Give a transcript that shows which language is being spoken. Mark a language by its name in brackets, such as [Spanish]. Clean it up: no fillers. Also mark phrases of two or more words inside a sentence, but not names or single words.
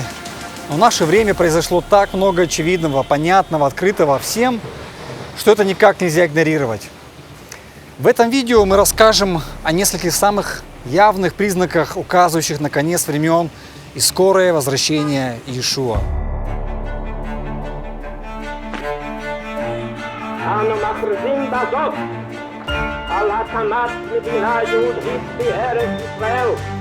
[Russian] Но в наше время произошло так много очевидного, понятного, открытого всем, что это никак нельзя игнорировать. В этом видео мы расскажем о нескольких самых явных признаках, указывающих на конец времен и скорое возвращение Иешуа. [Hebrew] אנו מכריזים בזאת על הקמת מדינה יהודית בארץ ישראל.